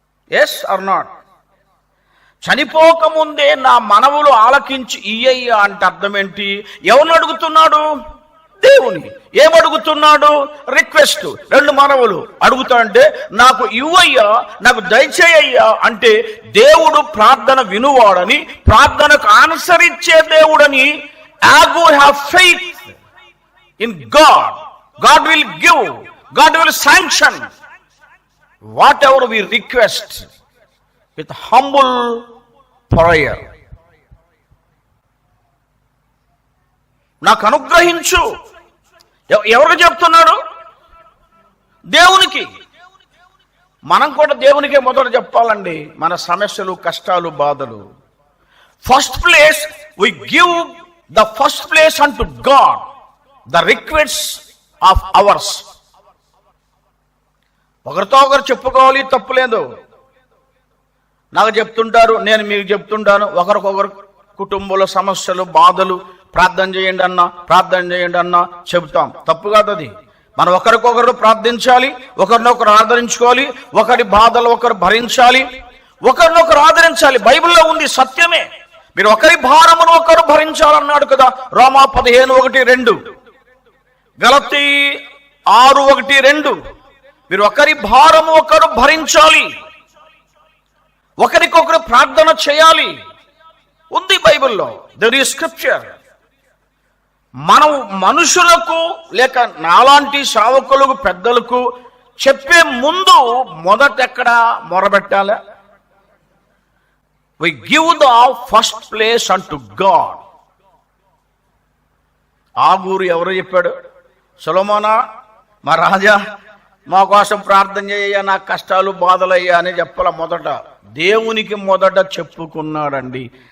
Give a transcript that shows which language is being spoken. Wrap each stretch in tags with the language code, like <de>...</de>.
<en>Yes or not?</en> <te>చనిపోకముందే నా మనవులు ఆలకించి ఇయ్యయ్యా అంటే అర్థం ఏంటి? ఎవరిని అడుగుతున్నాడు? దేవుని. ఏమడుగుతున్నాడు? రిక్వెస్ట్. 2 మనవులు అడుగుతా అంటే నాకు ఇవ్వయ్యా, నాకు దయచేయ్యా అంటే దేవుడు ప్రార్థన వినువాడని, ప్రార్థనకు ఆన్సర్ ఇచ్చే దేవుడని.</te> <en>Agur have faith in God. God will give, God will sanction whatever we request with humble prayer.</en> <te>నాకు అనుగ్రహించు. ఎవరికి చెప్తున్నాడు? దేవునికి. మనం కూడా దేవునికే మొదట చెప్పాలండి మన సమస్యలు, కష్టాలు, బాధలు.</te> <en>First place we give the first place unto God the requests of ours.</en> <te>ఒకరితో ఒకరు చెప్పుకోవాలి, తప్పులేదు. నాకు చెప్తుంటారు, నేను మీకు చెప్తుంటాను. ఒకరికొకరు కుటుంబంలో సమస్యలు, బాధలు, ప్రార్థన చేయండి అన్నా చెబుతాం. తప్పు కాదు అది. మనం ఒకరికొకరు ప్రార్థించాలి, ఒకరినొకరు ఆదరించుకోవాలి, ఒకరి బాధలు ఒకరు భరించాలి, ఒకరినొకరు ఆదరించాలి. బైబిల్లో ఉంది, సత్యమే. మీరు ఒకరి భారమును ఒకరు భరించాలన్నాడు కదా. రోమా 15:1-2, గలతీ 6:1-2. మీరు ఒకరి భారము ఒకరు భరించాలి, ఒకరికొకరు ప్రార్థన చేయాలి. ఉంది బైబిల్లో.</te> <en>There is scripture.</en> <te>మనం మనుషులకు లేక నాలాంటి సేవకులకు, పెద్దలకు చెప్పే ముందు మొదట ఎక్కడ మొరబెట్టాలి?</te> <en>We give the first place unto God.</en> <te>Agur ఎవరు చెప్పాడు? సొలొమోనా, మా రాజా మా కోసం ప్రార్థన చేయ, నా కష్టాలు బాధలయ్యా అని చెప్పాల. మొదట దేవునికి మొదట చెప్పుకున్నాడండి.</te>